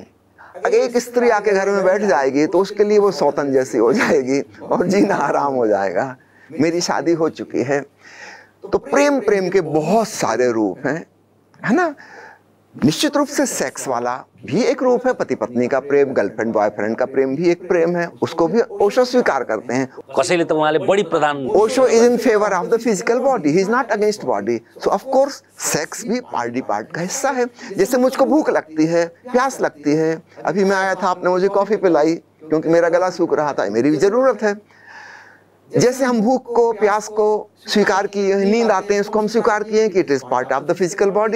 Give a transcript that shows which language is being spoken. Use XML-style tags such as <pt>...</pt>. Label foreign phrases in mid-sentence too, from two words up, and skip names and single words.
<hi>अगर एक स्त्री आके घर में बैठ जाएगी तो उसके लिए वो सौतन जैसी हो जाएगी और जीना आराम हो जाएगा। मेरी शादी हो चुकी है। तो प्रेम के बहुत सारे रूप हैं, है ना। निश्चित रूप से सेक्स वाला भी एक रूप है, पति पत्नी का प्रेम,</hi> <en>girlfriend boyfriend</en> <hi>का प्रेम भी एक प्रेम है, उसको भी ओशो स्वीकार करते हैं।</hi> <ne>कसैले त उहाँले बढी प्रधान,</ne> <en>Osho is in favour of the physical body, he is not against body. so of course sex</en> <hi>भी पार्ट का हिस्सा है। जैसे मुझको भूख लगती है, प्यास लगती है, अभी मैं आया था, आपने मुझे कॉफी पिलाई क्योंकि मेरा गला सूख रहा था, मेरी भी जरूरत है। जैसे हम भूख को, प्यास को स्वीकार किए हैं, नींद आते हैं उसको हम स्वीकार किए हैं कि</hi> <en>it is part of the physical body.</en>